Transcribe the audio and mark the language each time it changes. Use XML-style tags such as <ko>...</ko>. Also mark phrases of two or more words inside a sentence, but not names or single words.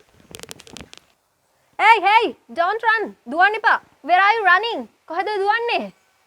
<en>Hey, don't run.</en> <si>දුවන්න එපා.</si> <en>Where are you running?</en> <si>කොහෙද දුවන්නේ?</si>